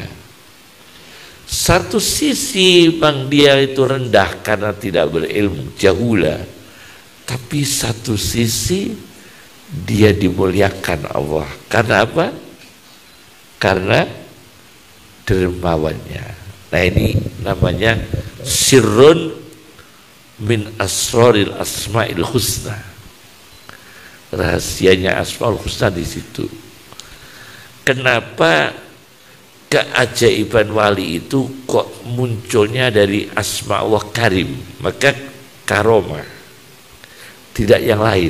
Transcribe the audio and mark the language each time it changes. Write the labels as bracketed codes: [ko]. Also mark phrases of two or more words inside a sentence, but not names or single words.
[id] Satu sisi bang dia itu rendah karena tidak berilmu, jahula. Tapi satu sisi dia dimuliakan Allah. Karena apa? Karena dermawannya. Nah ini namanya [ar] سر من أسرار الأسماء الحسنى. [id] Rahasianya [ar] الأسماء الحسنى [id] di situ. Kenapa keajaiban wali itu kok munculnya dari [ar] أسماء الله كريم? [id] Maka karomah, tidak yang lain.